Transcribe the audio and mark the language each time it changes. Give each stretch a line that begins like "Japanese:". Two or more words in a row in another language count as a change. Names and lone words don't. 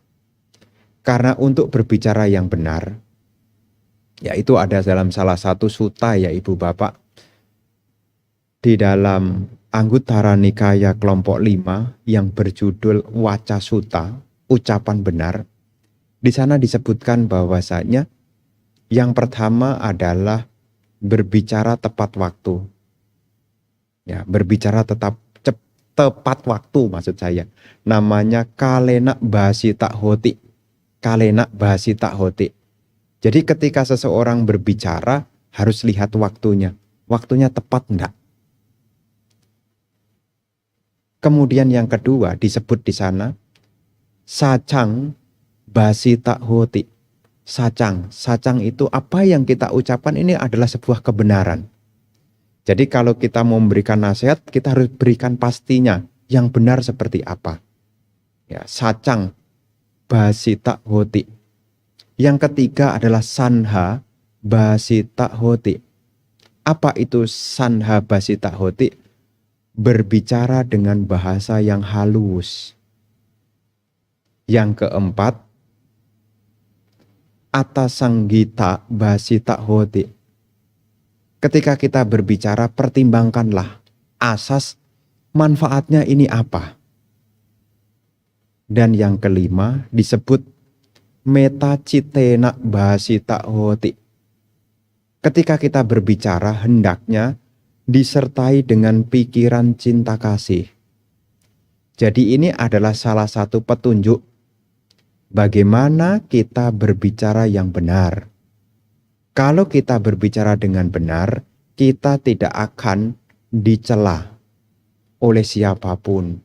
Indonesian: Karena untuk berbicara yang benar, yaitu ada dalam salah satu sutta ya Ibu Bapak, di dalam Anguttara Nikaya kelompok 5 yang berjudul Waca Sutta, ucapan benar, di sana disebutkan bahwasanya yang pertama adalah berbicara tepat waktu. Ya, berbicara tepat waktu maksud saya. Namanya
Pali: kalena bahasita hoti. Kalena bahasita hoti.
Indonesian: Jadi ketika seseorang berbicara harus lihat waktunya. Waktunya tepat enggak? Kemudian yang kedua disebut di sana
Pali: sacang bahasita hoti.
Indonesian: Sacang itu apa yang kita ucapkan ini adalah sebuah kebenaran. Jadi kalau kita mau memberikan nasihat, kita harus berikan pastinya yang benar seperti apa. Ya,
Pali: sacang bahasita hoti.
Indonesian: Yang ketiga adalah
Pali: sanha bahasita hoti.
Indonesian: Apa itu
Pali: sanha bahasita hoti?
Indonesian: Berbicara dengan bahasa yang halus. Yang keempat,
Pali: atasanggita bahasita hoti.
Indonesian: Ketika kita berbicara, pertimbangkanlah asas manfaatnya ini apa. Dan yang kelima disebut
Pali: metacitena bahasita hoti.
Indonesian: Ketika kita berbicara, hendaknya disertai dengan pikiran cinta kasih. Jadi ini adalah salah satu petunjuk bagaimana kita berbicara yang benar. Kalau kita berbicara dengan benar, kita tidak akan dicela oleh siapapun.